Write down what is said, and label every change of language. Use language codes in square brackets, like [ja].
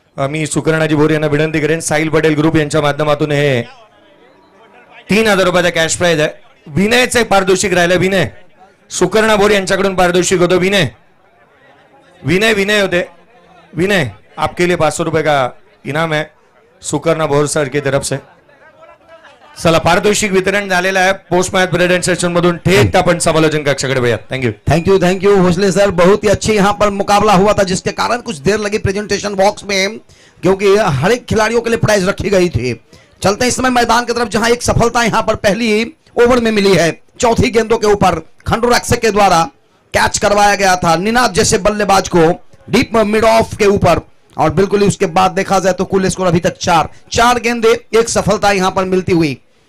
[mr] मी सुकर्णाजी भोर यांना विनंती करेन. साहिल पटेल ग्रुप यांच्या माध्यमातून हे 3,000 रुपयाचा कॅश प्राइज आहे. विनयचे पारितोषिक राहिलं. विनय सुकर्णा बोर यांच्याकडून पारितोषिक होतं. विनय होते. [hi] विनय आपके लिए 500 रुपये का इनाम है सुकर्णा बोर सर की तरफ से. [mr] चला पारितोषिक वितरण झालेलं आहे. पोस्ट मैच प्रेजेंट सेशन मधून थेट आपण समालोचन कक्षाकडे भैया. [en] Thank you Bhosle sir. [hi] बहुत ही अच्छे यहाँ पर मुकाबला हुआ था, जिसके कारण कुछ देर लगी प्रेजेंटेशन बॉक्स में, क्योंकि हर एक खिलाड़ियों के लिए प्राइज रखी गई थी. चलते हैं इस समय मैदान की तरफ, जहां एक सफलता यहाँ पर पहली ओवर में मिली है. चौथी गेंदों के ऊपर खंडू रक्षक के द्वारा कैच करवाया गया था निनाद जैसे बल्लेबाज को डीप मिड ऑफ के ऊपर, और बिल्कुल ही उसके बाद देखा जाए तो कुल स्कोर अभी तक 4 गेंदे, एक सफलता यहां पर मिलती हुई.